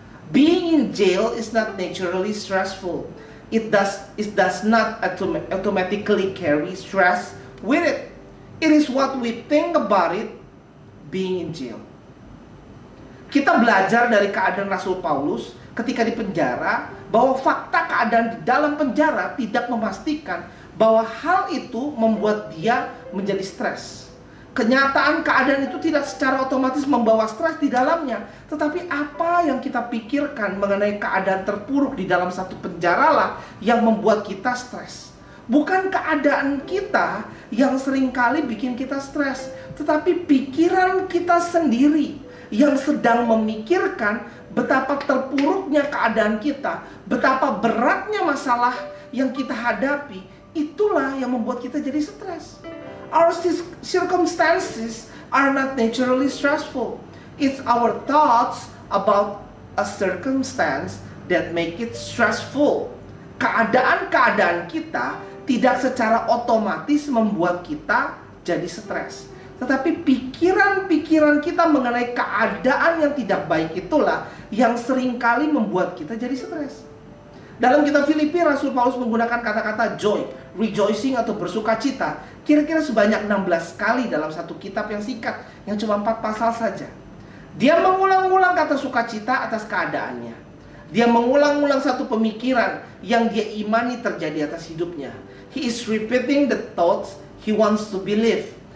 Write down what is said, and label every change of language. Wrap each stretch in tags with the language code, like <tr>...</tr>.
<en>Being in jail is not naturally stressful. It does not automatically carry stress with it. It is what we think about it being in jail.</en> <id>Kita belajar dari keadaan Rasul Paulus ketika di penjara, bahwa fakta keadaan di dalam penjara tidak memastikan bahwa hal itu membuat dia menjadi stres. Kenyataan keadaan itu tidak secara otomatis membawa stres di dalamnya, tetapi apa yang kita pikirkan mengenai keadaan terpuruk di dalam satu penjara lah yang membuat kita stres. Bukan keadaan kita yang seringkali bikin kita stres, tetapi pikiran kita sendiri yang sedang memikirkan betapa terpuruknya keadaan kita, betapa beratnya masalah yang kita hadapi. Itulah yang membuat kita jadi stres.</id> <en>Our circumstances are not naturally stressful. It's our thoughts about a circumstance that make it stressful.</en> <id>Keadaan-keadaan kita tidak secara otomatis membuat kita jadi stres, tetapi pikiran-pikiran kita mengenai keadaan yang tidak baik itulah yang seringkali membuat kita jadi stres. Dalam kitab Filipi, Rasul Paulus menggunakan kata-kata</id> <en>joy, rejoicing</en> <id>atau bersukacita kira-kira sebanyak 16 kali dalam satu kitab yang singkat, yang cuma 4 pasal saja. Dia mengulang-ulang kata sukacita atas keadaannya. Dia mengulang-ulang satu pemikiran yang dia imani terjadi atas hidupnya.</id> <en>He is repeating the thoughts he wants to believe.</en>